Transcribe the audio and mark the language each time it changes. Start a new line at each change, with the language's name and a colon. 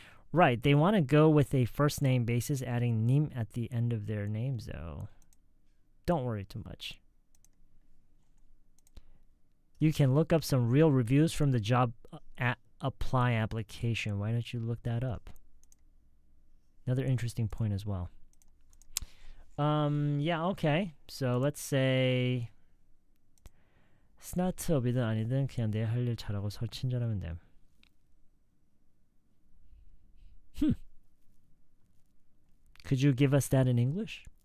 English: Right, they want to go with a first name basis, adding nim at the end of their names, though. Don't worry too much. You can look up some real reviews from the job apply application. Why don't you look that up? Another interesting point as well. Yeah, okay. So let's say
Korean: 스타트업이든 아니든 그냥 내 할 일 잘하고 친절하면 돼.
English: Could you give us that in English?